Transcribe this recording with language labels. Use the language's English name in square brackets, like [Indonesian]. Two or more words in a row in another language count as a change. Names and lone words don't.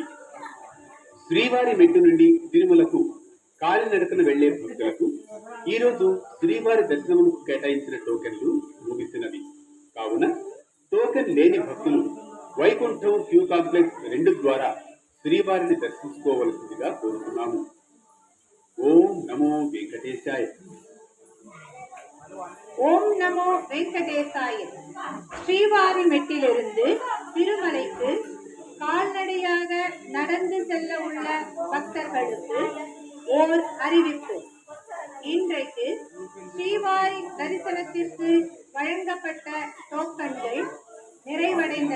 [Telugu] శ్రీవారి మెట్టు నుండి తిరుమలకు కాలినడకన వెళ్లే భక్తులకు ఈరోజు శ్రీవారి దర్శనముకు కేటాయించిన టోకెన్లు ముగిసినవి కావున టోకెన్ లేని భక్తులు వైకుంఠం [English] queue complex [Telugu] 2 ద్వారా శ్రీవారిని దర్శించుకోవలసిందిగా కోరుతున్నాము. [Sanskrit] ओं नमो वेङ्कटेशाय. ओं नमो वेङ्कटेशाय. [Tamil] ஸ்ரீவாரி மெட்டிலிருந்து திருமலைக்கு கால்நடையாக நடந்து செல்ல உள்ள பக்தர்களுக்கு ஓர் அறிவிப்பு. இன்றைக்கு ஸ்ரீவாரி தரிசனத்திற்கு வழங்கப்பட்ட டோக்கன்கள் நிறைவடைந்தன.